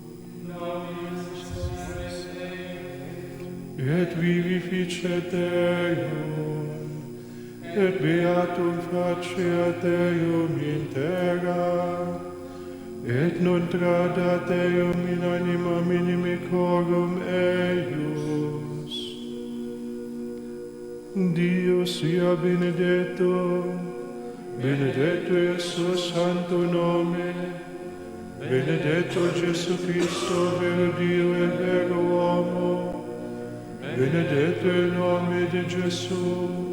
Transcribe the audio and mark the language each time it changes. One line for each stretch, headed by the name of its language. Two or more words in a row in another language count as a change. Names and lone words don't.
Latin: Et vivificet Deum, et beatum faceat Deum in terra, et non tradat Deum in animam inimicorum eius.
Italian: Dio sia benedetto, benedetto il suo santo nome, benedetto Gesù Cristo, vero Dio e vero uomo, benedetto il nome di Gesù,